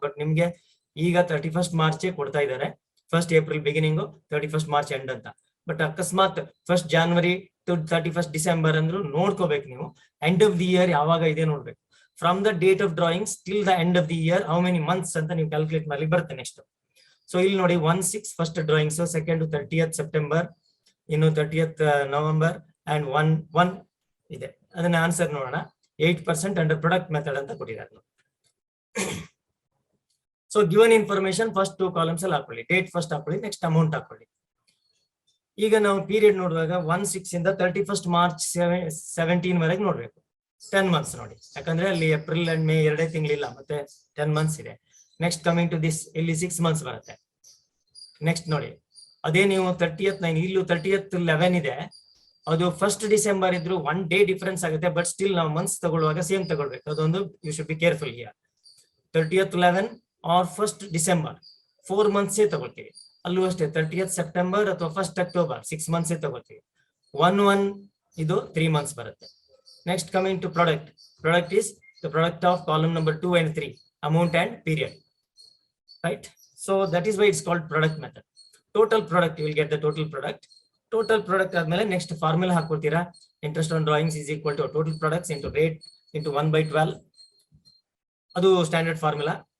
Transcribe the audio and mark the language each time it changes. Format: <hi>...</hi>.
<kn>But ನಿಮ್ಗೆ ಈಗ 31st March ಕೊಡ್ತಾ ಇದ್ದಾರೆ. 1st April beginning, 31st March end ಅಂತ. ಬಟ್ ಅಕಸ್ಮಾತ್ 1st January to 31st December ಅಂದ್ರೂ ನೋಡ್ಕೋಬೇಕು ನೀವು.</kn> <en>end of the year</en> <kn>ಯಾವಾಗ ಇದೆ ನೋಡ್ಬೇಕು.</kn> <en>from the date of drawings till the end of the year how many months</en> <kn>ಅಂತ ನೀವು ಕ್ಯಾಲ್ಕುಲೇಟ್ ಮಾಡಿ ಬರುತ್ತೆ</kn> <en>Next.</en> <kn>ಸೊ ಇಲ್ಲಿ ನೋಡಿ 1/6 first drawings, second 30th September, ಇನ್ನು 30th November ಅಂಡ್ 1/1 ಇದೆ. ಅದನ್ನ ಆನ್ಸರ್ ನೋಡೋಣ. 8% ಅಂಡರ್ ಪ್ರಾಡಕ್ಟ್ ಮೆಥಡ್ ಅಂತ ಕೊಟ್ಟಿದ್ದಾರೆ. So given information first 2 columns ಅಲ್ಲಿ ಹಾಕೊಳ್ಳಿ. ಡೇಟ್ ಫಸ್ಟ್ ಹಾಕೊಳ್ಳಿ, ನೆಕ್ಸ್ಟ್ ಅಮೌಂಟ್ ಹಾಕೊಳ್ಳಿ. ಈಗ ನಾವು ಪೀರಿಯಡ್ ನೋಡುವಾಗ 1/6 ಇಂದ 31st March 17 ವರೆಗೆ ನೋಡ್ಬೇಕು. 10 months ನೋಡಿ, ಯಾಕಂದ್ರೆ ಅಲ್ಲಿ ಏಪ್ರಿಲ್ ಅಂಡ್ ಮೇ 2 ತಿಂಗಳಿಲ್ಲ, ಮತ್ತೆ 10 months ಇದೆ.</kn> <en>next coming to this,</en> <kn>ಇಲ್ಲಿ 6 months ಬರುತ್ತೆ. ನೆಕ್ಸ್ಟ್ ನೋಡಿ, ಅದೇ ನೀವು 30th 9, ಇಲ್ಲೂ 30th 11 ಇದೆ. ಅದು 1st December ಇದ್ರು 1 day ಡಿಫರೆನ್ಸ್ ಆಗುತ್ತೆ. ಬಟ್ ಸ್ಟಿಲ್ ನಾವು ಮಂತ್ಸ್ ತಗೊಳ್ಳುವಾಗ ಸೇಮ್ ತಗೊಳ್ಬೇಕು. ಅದೊಂದು</kn> <en>You should be careful here.</en> <kn>30th 11 R 1st December 4 months ತಗೊಳ್ತೀವಿ. ಅಲ್ಲೂ ಅಷ್ಟೇ 30th September ಅಥವಾ 1st October 6 months ತಗೊಳ್ತೀವಿ. 1/1 ಇದು 3 months ಬರುತ್ತೆ.</kn> <en>Next coming to product. Product is the product of column number 2 and 3, amount and period, right? So that is why it's called product method. Total product, you will get the total product.</en> <kn>Total product ಆದ್ಮೇಲೆ next formula ಹಾಕೊಳ್ತೀರಾ.</kn> <en>Interest on drawings is equal to total products into rate into 1/12.</en> <kn>ಅದು standard formula.</kn>